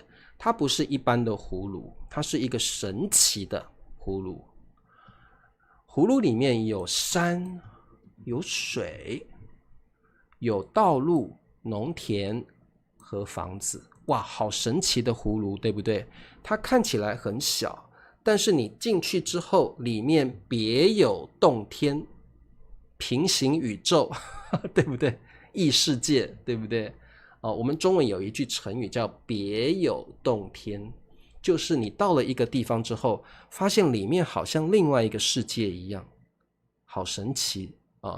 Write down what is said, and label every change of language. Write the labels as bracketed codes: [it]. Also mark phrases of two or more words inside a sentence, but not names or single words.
[zh] 它不是一般的葫蘆，它是一個神奇的葫蘆。葫蘆裡面有山，有水，有道路、農田和房子。哇，好神奇的葫蘆，對不對？它看起來很小，但是你進去之後，裡面別有洞天，平行宇宙，對不對？異世界，對不對？我們中文有一句成語叫別有洞天，就是你到了一個地方之後，發現裡面好像另外一個世界一樣，好神奇啊！